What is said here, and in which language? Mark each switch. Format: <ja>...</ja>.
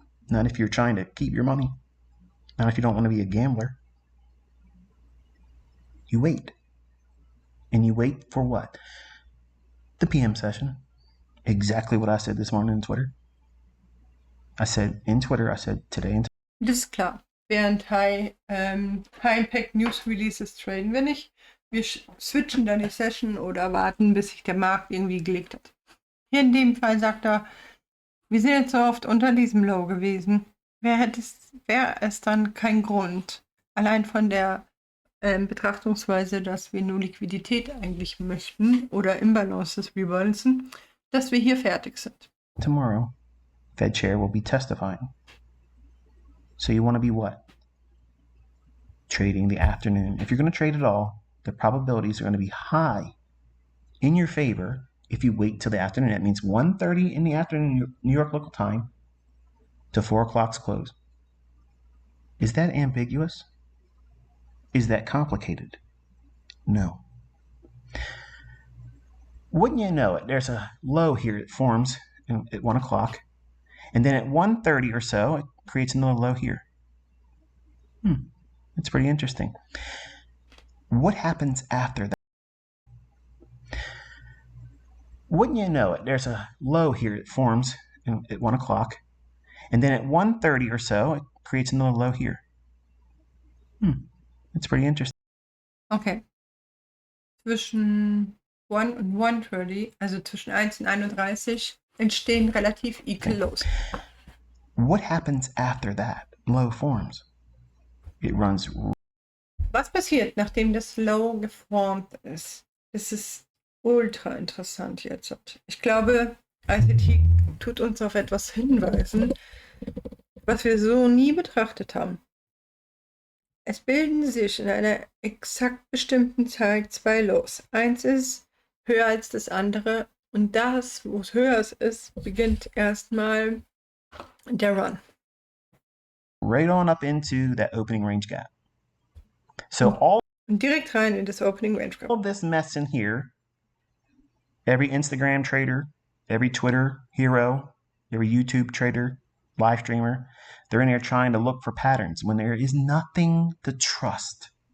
<en>Not if you're trying to keep your money. Not if you don't want to be a gambler. You wait. And you wait for what? The PM session. Exactly what I said this morning on Twitter. I said today.</en> <de>Das ist klar. Während High-Impact News Releases traden wir nicht. Wir switchen dann die Session oder warten, bis sich der Markt irgendwie gelegt hat. Hier in dem Fall sagt er, wir sind jetzt so oft unter diesem Low gewesen. Wäre es dann kein Grund, allein von der Betrachtungsweise, dass wir nur Liquidität eigentlich möchten oder Imbalances rebalancen, dass wir hier fertig sind.</de> <en>Tomorrow, Fed Chair will be testifying. So you want to be what? Trading the afternoon. If you're going to trade at all, the probabilities are going to be high in your favor if you wait till the afternoon. That means 1:30 in the afternoon, New York local time, to 4 o'clock's close. Is that ambiguous? Is that complicated? No. Wouldn't you know it, there's a low here that forms at 1 o'clock, and then at 1:30 or so, it creates another low here. That's pretty interesting. What happens after that? Wouldn't you know it, there's a low here that forms at 1 o'clock, and then at 1:30 or so, it creates another low here. That's pretty interesting. Okay.</en> <de>Zwischen 1 und 1:30, also zwischen 1 und 31, entstehen relativ equal Lows.</de> <en>What happens after that low forms? It runs.</en> <de>Was passiert, nachdem das Low geformt ist? Das ist ultra interessant jetzt. Ich glaube, ICT tut uns auf etwas hinweisen, was wir so nie betrachtet haben. Es bilden sich in einer exakt bestimmten Zeit zwei Lows. Eins ist höher als das andere und das, wo es höher ist, beginnt erstmal der Run.</de> <en>Right on up into that opening range gap. So all</en> <de>direkt rein in das Opening Range Gap.</de> <en>All this mess in here, every Instagram trader, every Twitter hero, every YouTube trader, live streamer, they're in there trying to look for patterns when there is nothing to trust.</en>